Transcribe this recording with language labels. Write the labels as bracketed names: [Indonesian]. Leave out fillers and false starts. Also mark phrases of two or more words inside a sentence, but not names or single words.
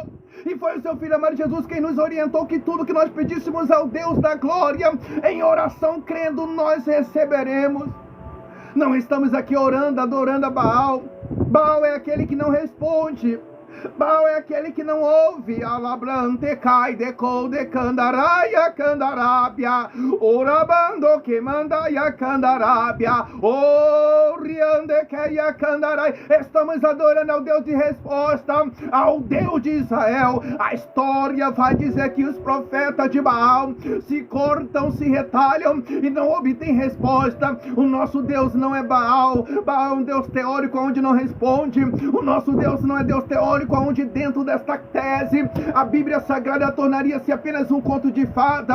[Portuguese] E foi o seu Filho amado Jesus quem nos orientou que tudo que nós pedíssemos ao Deus da glória, em oração, crendo, nós receberemos. Não estamos aqui orando, adorando a Baal. Baal é aquele que não responde. Baal é aquele que não ouve. Alabrante cai de col de candaraia candarábia. Orabando que mandaia candarábia. Oriande que a candarai. Estamos adorando ao Deus de resposta, ao Deus de Israel. A história vai dizer que os profetas de Baal se cortam, se retalham e não obtêm resposta. O nosso Deus não é Baal. Baal é um Deus teórico onde não responde. O nosso Deus não é Deus teórico onde dentro desta tese a Bíblia Sagrada tornaria-se apenas um conto de fada.